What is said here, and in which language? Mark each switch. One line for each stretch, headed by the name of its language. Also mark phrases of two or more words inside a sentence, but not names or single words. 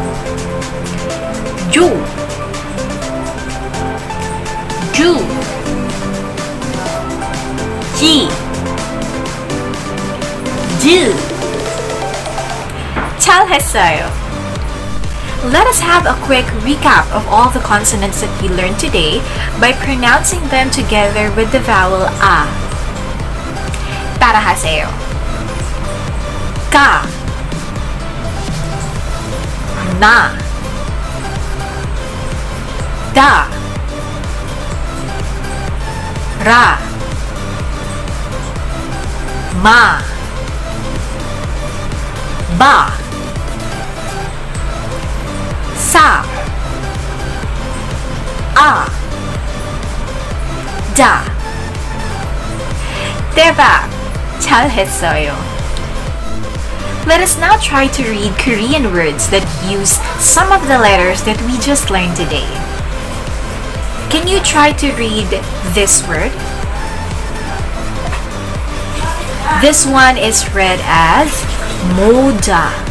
Korean: Ju, Ju, Ji, Ju. 잘했어요.
English: Let us have a quick recap of all the consonants that we learned today by pronouncing them together with the vowel A.
Korean: 따라하세요. Ka, na, da, ra, ma, ba, sa, a, da. 대박! 잘했어요.
English: Let us now try to read Korean words that use some of the letters that we just learned today. Can you try to read this word? This one is read as moja.